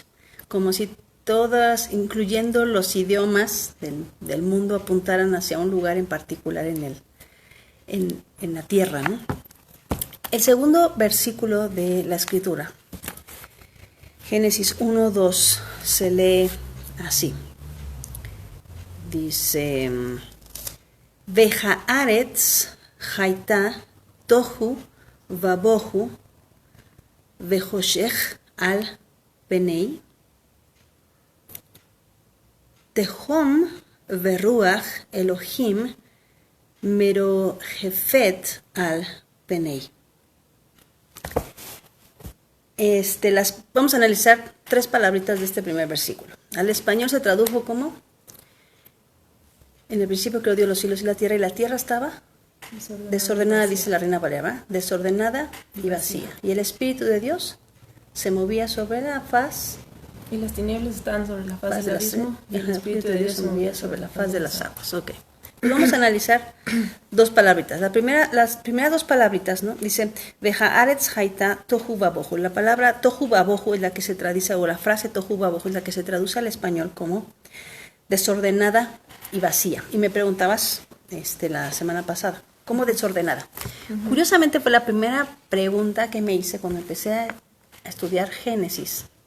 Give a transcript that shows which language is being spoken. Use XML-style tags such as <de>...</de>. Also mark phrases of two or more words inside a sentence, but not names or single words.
<es>Como si todas, incluyendo los idiomas del mundo, apuntaran hacia un lugar en particular en la tierra, ¿no? El segundo versículo de la escritura, Génesis 1:2, se lee así. Dice,</es> <he>והארץ היתה תהו ובהו וחשך על פני תהום ורוח אלהים מרחפת על פני.</he> <es>Vamos a analizar 3 palabritas de este primer versículo. Al español se tradujo como: en el principio creó Dios los cielos y la tierra estaba desordenada, dice la Reina Valera, desordenada y vacía. Y el Espíritu de Dios se movía sobre la faz. Y las tinieblas estaban sobre la faz del abismo, y el Espíritu de Dios se movía sobre la faz de las aguas. Ok. Y vamos a analizar 2 palabritas. Las primeras 2 palabritas, ¿no? Dice,</es> <he>והארץ היתה תהו ובהו.</he> <es>La palabra</es> <he>תהו ובהו</he> <es>es la que se traduce, o la frase</es> <he>תהו ובהו</he> <es>es la que se traduce al español como desordenada y vacía. Y me preguntabas la semana pasada, ¿cómo desordenada? Uh-huh. Curiosamente fue la primera pregunta que me hice cuando empecé a estudiar Génesis.</es>